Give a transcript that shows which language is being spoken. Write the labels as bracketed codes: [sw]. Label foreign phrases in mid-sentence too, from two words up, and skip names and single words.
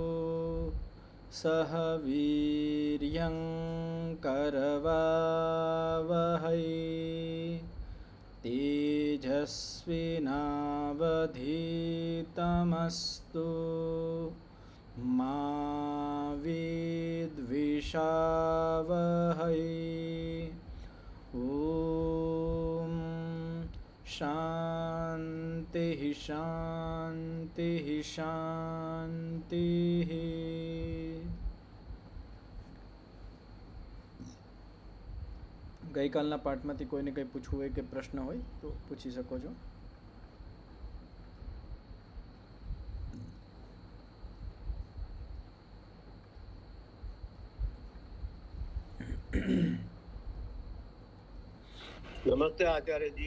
[sa] सह वीर्यं करवावहै तेजस्विनावधीतमस्तु मा विद्विषावहै। ॐ शान्तिः शान्तिः शान्तिः। [gu] ગઈકાલના પાઠમાંથી કોઈને કંઈ પૂછવું હોય કે પ્રશ્ન હોય તો પૂછી શકો છો. નમસ્તે આચાર્યજી.